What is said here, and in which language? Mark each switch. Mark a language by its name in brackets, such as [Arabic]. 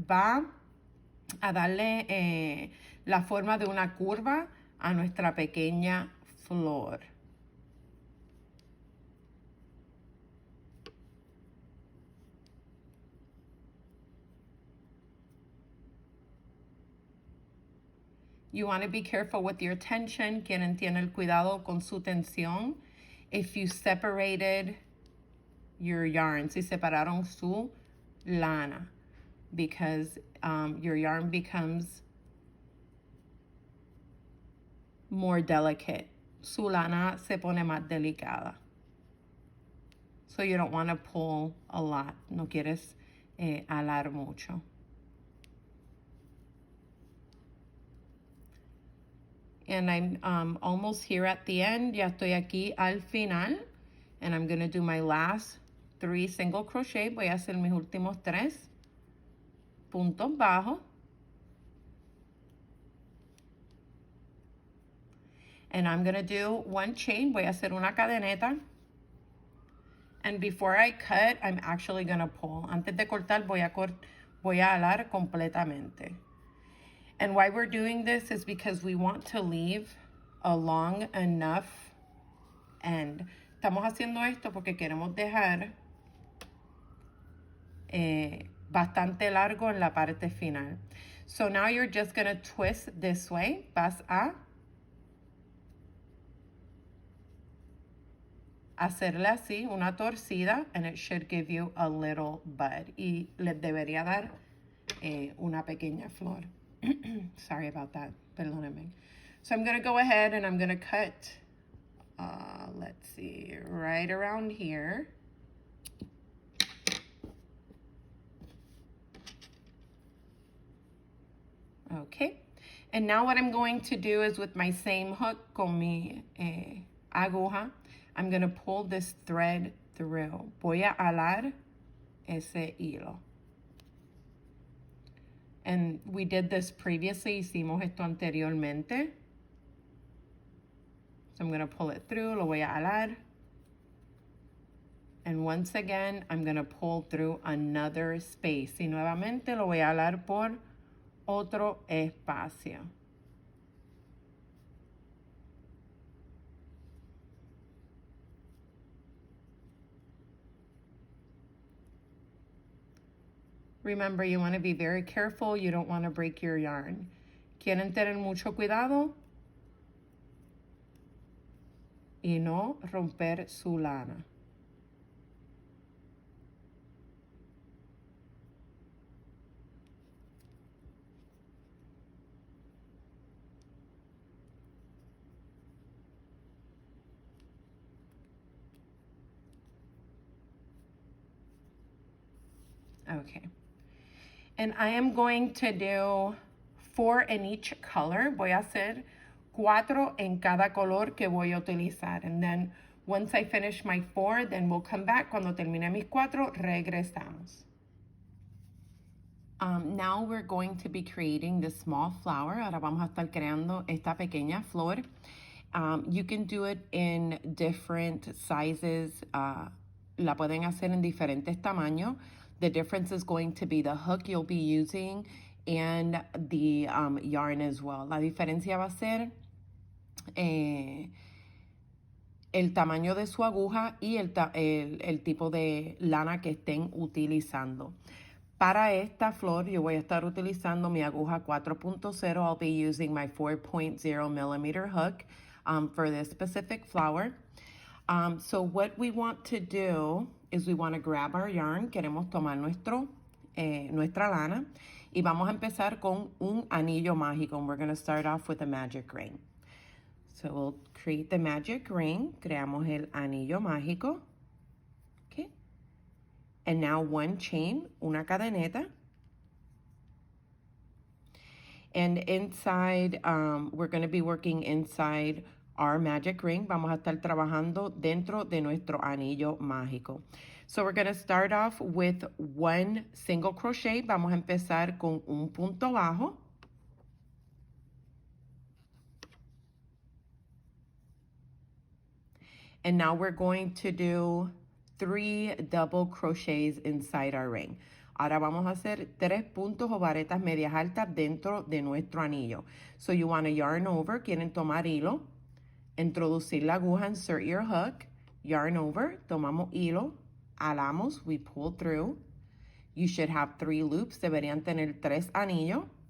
[Spanish] Va a darle la forma de una curva a nuestra pequeña flor. [English] You want to be careful with your tension. [Spanish] Quien tiene el cuidado con su tensión. [English] If you separated your yarn, [Spanish] si separaron su lana, [English] because your yarn becomes more delicate. [Spanish] Su lana se pone más delicada. [English] So you don't want to pull a lot. [Spanish] No quieres alar mucho. [English] And I'm almost here at the end. [Spanish] Ya estoy aquí al final. [English] And I'm going to do my last 3 single crochet. [Spanish] Voy a hacer mis últimos 3 puntos bajos. [English] And I'm going to do 1 chain. [Spanish] Voy a hacer una cadeneta. [English] And before I cut, I'm actually going to pull. [Spanish] Antes de cortar, voy a alar completamente. [English] And why we're doing this is because we want to leave a long enough end. [Spanish] Estamos haciendo esto porque queremos dejar bastante largo en la parte final. [English] So now you're just going to twist this way. [Spanish] Vas a hacerle así, una torcida, [English] and it should give you a little bud. [Spanish] Y les debería dar una pequeña flor. [English] Sorry about that. [Spanish] Perdónenme. [English] So I'm going to go ahead and I'm going to cut, let's see, right around here. Okay. And now what I'm going to do is with my same hook [Spanish] con mi aguja, [English] I'm going to pull this thread through. [Spanish] Voy a alar ese hilo. [English] And we did this previously, [Spanish] hicimos esto anteriormente. [English] So I'm going to pull it through, [Spanish] lo voy a alar. [English] And once again, I'm going to pull through another space. [Spanish] Y nuevamente lo voy a alar por otro espacio. [English] Remember, you want to be very careful. You don't want to break your yarn. [Spanish] Quieren tener mucho cuidado y no romper su lana. [English] Okay. And I am going to do 4 in each color. [Spanish] Voy a hacer 4 en cada color que voy a utilizar. [English] And then once I finish my 4, then we'll come back. [Spanish] Cuando termine mis 4, regresamos. [English] Now we're going to be creating this small flower. [Spanish] Ahora vamos a estar creando esta pequeña flor. [English] You can do it in different sizes. [Spanish] La pueden hacer en diferentes tamaños. [English] The difference is going to be the hook you'll be using and the yarn as well. [Spanish] La diferencia va a ser el tamaño de su aguja y el tipo de lana que estén utilizando. Para esta flor yo voy a estar utilizando mi aguja 4.0. [English] I'll be using my 4.0 millimeter hook for this specific flower. So what we want to do is we want to grab our yarn. [Spanish] Queremos tomar nuestra lana y vamos a empezar con un anillo mágico. [English] And we're going to start off with a magic ring. So we'll create the magic ring. [Spanish] Creamos el anillo mágico. [English] Okay. And now one chain, [Spanish] una cadeneta. [English] And inside, we're going to be working inside our magic ring. [Spanish] Vamos a estar trabajando dentro de nuestro anillo mágico. [English] So we're going to start off with one single crochet. [Spanish] Vamos a empezar con un punto bajo. [English] And now we're going to do 3 double crochets inside our ring. [Spanish] Ahora vamos a hacer 3 puntos o varetas medias altas dentro de nuestro anillo. [English] So you want to yarn over, [Spanish] quieren tomar hilo, introducir la aguja, [English] insert your hook, yarn over, [Spanish] tomamos hilo, alamos, [English] we pull through. You should have 3 loops, [Spanish] deberían tener 3 anillos.